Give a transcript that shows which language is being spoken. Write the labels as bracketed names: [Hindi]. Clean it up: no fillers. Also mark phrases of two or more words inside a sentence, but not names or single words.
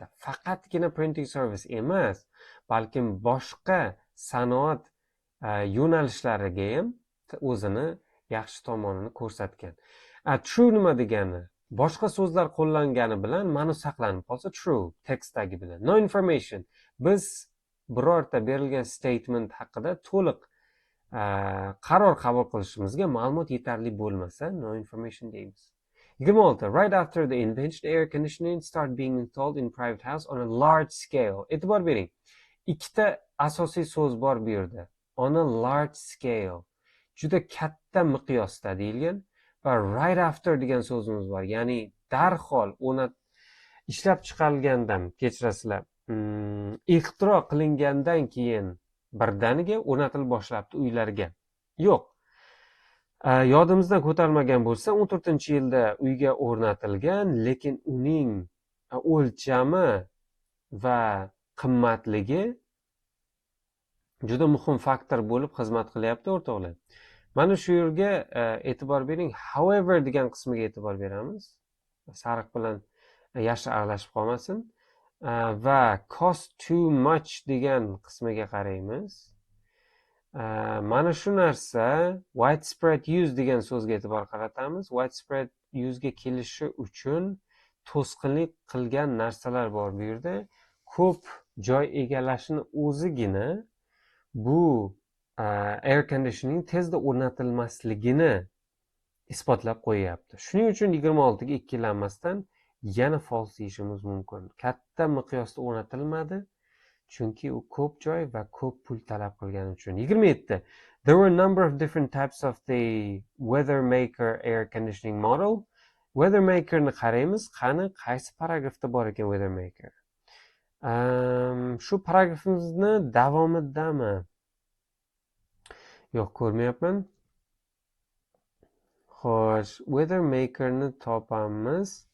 [Uzbek] Faqatgina [English] printing service [Uzbek] emas, balkim boshqa sanoat yo'nalishlariga ham o'zini yaxshi tomonini ko'rsatgan. True nima degani? Boshqa so'zlar qo'llangani bilan ma'no saqlanib qolsa true tekstdagi bilan. [English] No information. [Uzbek] Biz birorta berilgan statement haqida to'liq qaror qabul qilishimizga ma'lumot yetarli bo'lmasa [English] no information [Uzbek] deymiz. 26. [English] Right after the invention, air conditioning started being installed in private house on a large scale. [Uzbek] E'tibor bering. Ikkita asosiy so'z bor bu yerda. [English] On a large scale. [Uzbek] Juda katta miqyosda deyilgan va [English] right after [Uzbek] degan so'zimiz bor. Ya'ni darhol ishlab chiqarilgandan, kechirasizlar, ixtiro qilingandan keyin birdaniga o'rnatilib boshlabdi uylarga. Yo'q. Yodimizdan ko'tarmagan bo'lsa, 14-yilda uyga o'rnatilgan, lekin uning o'lchami va qimmatligi juda muhim faktor bo'lib xizmat qilyapti, o'rtoqlar. Mana shu yerga e'tibor bering. However degan qismiga e'tibor beramiz. Sariq bilan yashil aralashib qolmasin. Va [English] cost too much [Uzbek] degan qismiga qaraymiz. Mana shu narsa [English] widespread use [Uzbek] degan so'zga e'tibor qaratamiz. [English] Widespread use'ga [Uzbek] kelishi uchun to'sqinlik qilgan narsalar bor bu yerda. Ko'p joy egallashini o'zigina bu [English] air conditioning [Uzbek] tezda o'rnatilmasligini isbotlab qo'yyapti. Shuning uchun 26 ga ikkilanmasdan yana false deyishimiz mumkin. Katta miqyosda o'rnatilmadi, chunki u ko'p joy va ko'p pul talab qilgani uchun. 27. [English] There were a number of different types of the Weathermaker air conditioning model. [Uzbek] Weathermakerni qaraymiz. Qani, qaysi paragrafda bor ekan Weathermaker? Shu paragrafimizni davomidami? Yo'q, ko'rmayapman. Xo'sh, Weathermakerni topamiz.